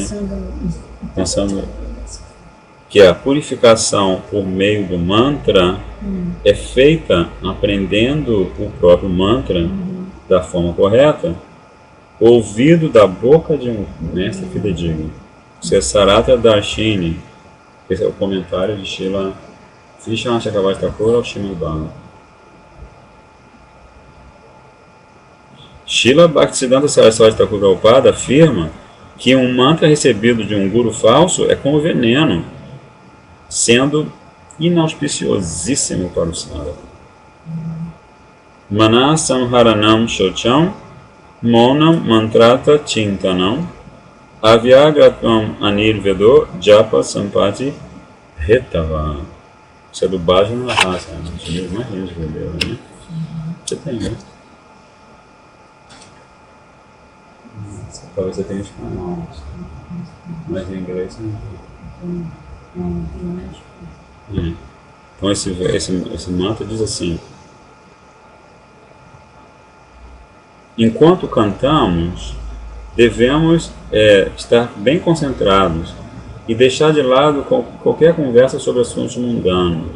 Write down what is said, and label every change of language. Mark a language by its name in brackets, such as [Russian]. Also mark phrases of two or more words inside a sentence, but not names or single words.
[Portuguese] Pensando que a purificação por meio do mantra é feita aprendendo o próprio mantra da forma correta, ouvido da boca de um mestre fidedigno. Isso é Saratra Darshini. Esse é o comentário de Srila Vishwanath Chakravarti Thakur ao Srimad Bhagavatam. Srila Bhaktisiddhanta Saraswati Thakur Prabhupada afirma que um mantra recebido de um guru falso é como veneno, sendo inauspiciosíssimo para o sadhaka. [Sanskrit] मनःसंहरणं शौचं मौनं मन्त्रार्थ चिन्तनम् अव्यग्रत्वम् अनिर्वेदो जप सम्पत्ति हेतवः. [Portuguese] Isso é do Bhajana Rasa, um dos livros mais lindos que eu li, né? Você tem, né? Talvez você tenha espanhol, mas em inglês não. Então esse mantra diz assim: enquanto cantamos, devemos estar bem concentrados e deixar de lado qualquer conversa sobre assuntos mundanos.